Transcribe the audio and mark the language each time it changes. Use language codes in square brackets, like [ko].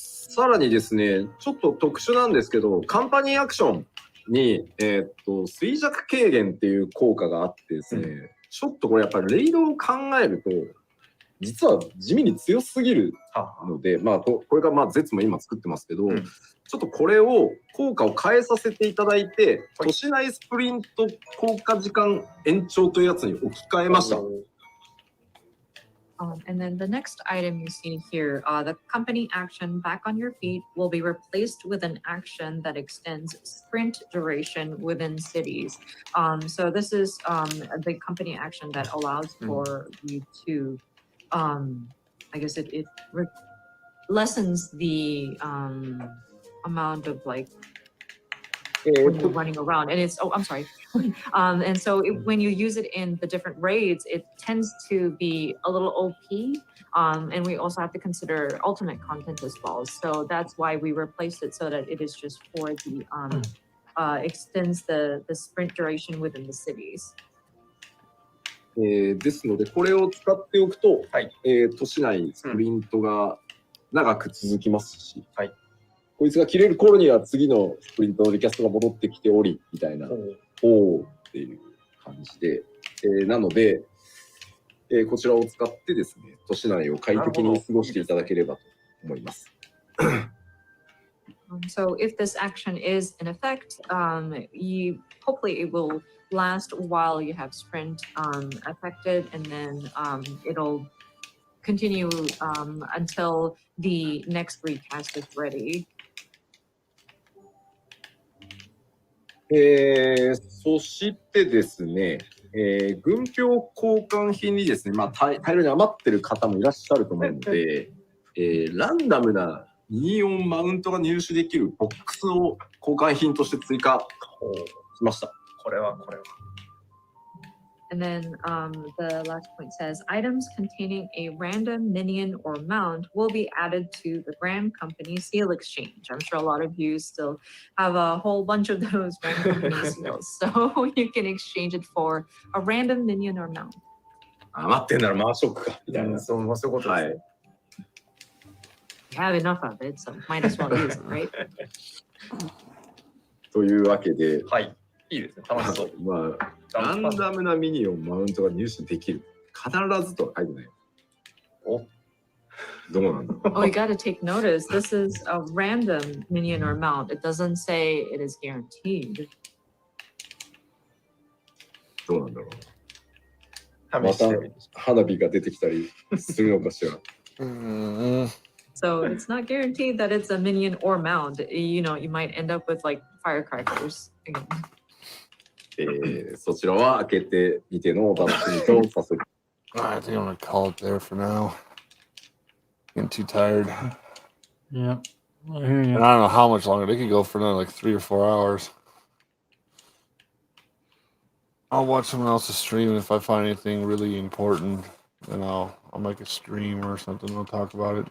[ja] さらにですね、ちょっと特殊なんですけど、カンパニーアクションに、衰弱軽減っていう効果があってですね、ちょっとこれやっぱりレイドを考えると、実は地味に強すぎるので、まあ、これがまあ、ゼツも今作ってますけど、ちょっとこれを、効果を変えさせていただいて、都市内スプリント効果時間延長というやつに置き換えました。 [en] And then the next item you see here, the company action back on your feet will be replaced with an action that extends sprint duration within cities. So this is the company action that allows for you to, I guess it lessens the amount of like when you're running around, and it's I'm sorry. And so when you use it in the different raids, it tends to be a little OP, and we also have to consider ultimate content as well. So that's why we replaced it so that it is just for the extends the sprint duration within the cities. [ja] ですのでこれを使っておくと、都市内スプリントが長く続きますし、こいつが切れる頃には次のスプリントのリキャストが戻ってきておりみたいな、っていう感じで、なので、こちらを使ってですね、都市内を快適に過ごしていただければと思います。 [en] So if this action is in effect, hopefully it will last while you have sprint affected, and then it'll continue until the next recast is ready. [ja] そしてですね、軍票交換品にですね、大量に余ってる方もいらっしゃると思うので、ランダムなミニオンマウントが入手できるボックスを交換品として追加しました。これは。 [en] And then the last point says, items containing a random minion or mount will be added to the Grand Company Seal Exchange. I'm sure a lot of you still have a whole bunch of those Grand Company seals, so you can exchange it for a random minion or mount. [ja] 余ってんなら回しとくかみたいな。そういうことですね。 [en] You have enough of it, so might as well use it, right? [ja] というわけで、はい、いいですね。楽しそう。ランダムなミニオン、マウントが入手できる。必ずとは書いてない。お、どうなんだろう。 [en] Oh, you gotta take notice. This is a random minion or mount. It doesn't say it is guaranteed. [ja] どうなんだろう。また花火が出てきたりするのかしら。 [en] So it's not guaranteed that it's a minion or mount. You know, you might end up with like firecrackers again. [ja] そちらは開けてみてのお楽しみとさせて。 [en] I think I'm gonna call it there for now. Getting too tired. Yeah. I hear you. And I don't know how much longer. They could go for another like 3 or 4 hours. I'll watch someone else's stream, and if I find anything really important, then I'll make a stream or something. We'll talk about it.